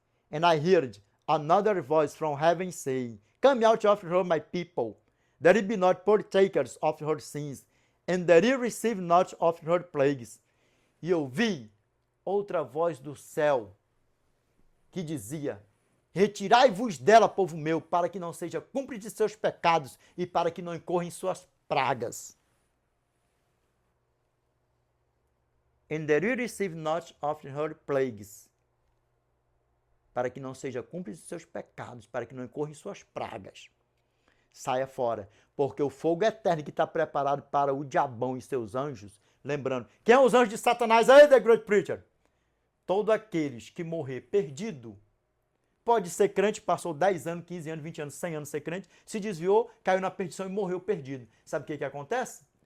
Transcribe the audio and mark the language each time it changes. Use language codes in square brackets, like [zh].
[en] And I heard another voice from heaven saying, Come out of her, my people, that ye be not partakers of her sins, and that ye receive not of her plagues. [pt] E eu vi outra voz do céu que dizia, Retirai-vos dela, povo meu, para que não seja cúmplice de seus pecados e para que não incorra em suas pragas. [en] And that you receive not of her plagues. [pt] Para que não seja cúmplice de seus pecados, para que não incorra em suas pragas. Saia fora, porque o fogo eterno que está preparado para o diabão e seus anjos, lembrando, quem é os anjos de Satanás aí, The Great Preacher? Todos aqueles que morrer perdido, pode ser crente, passou 10 anos, 15 anos, 20 anos, 100 anos ser crente, se desviou, caiu na perdição e morreu perdido. Sabe o que acontece?